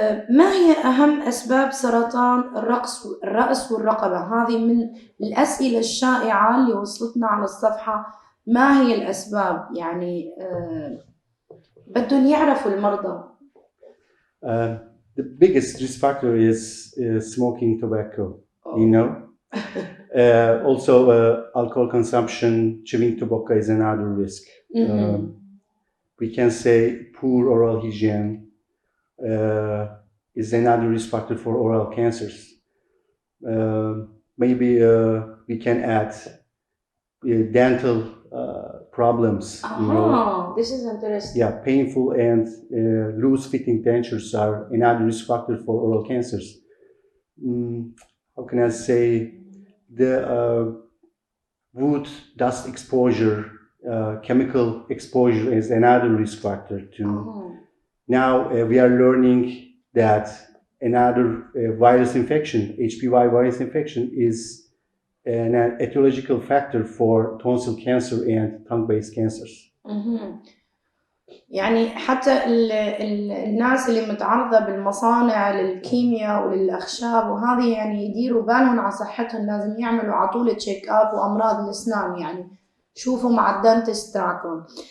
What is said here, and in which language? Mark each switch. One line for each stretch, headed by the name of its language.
Arabic: ما هي أهم أسباب سرطان الرأس والرقبة؟ هذه من الأسئلة الشائعة اللي وصلتنا على الصفحة. ما هي الأسباب؟ يعني بدهم يعرفوا المرضى.
English: The biggest risk factor is smoking tobacco. You know. Also, alcohol consumption, chewing tobacco is another risk. We can say poor oral hygiene is another risk factor for oral cancers. Maybe we can add dental problems. You know. This is interesting. Yeah, painful and loose-fitting dentures are another risk factor for oral cancers. How can I say, the wood dust exposure, chemical exposure is another risk factor too. Now we are learning that another virus infection, HPV virus infection, is an etiological factor for tonsil cancer and tongue-based cancers.
Arabic: يعني حتى الناس اللي متعرضة بالمصانع للكيمياء وللأخشاب وهذه يعني يديروا بالهم على صحتهم، لازم يعملوا عطولة تشيك اب وأمراض الأسنان، يعني شوفوا مع الدنتست تاعكم.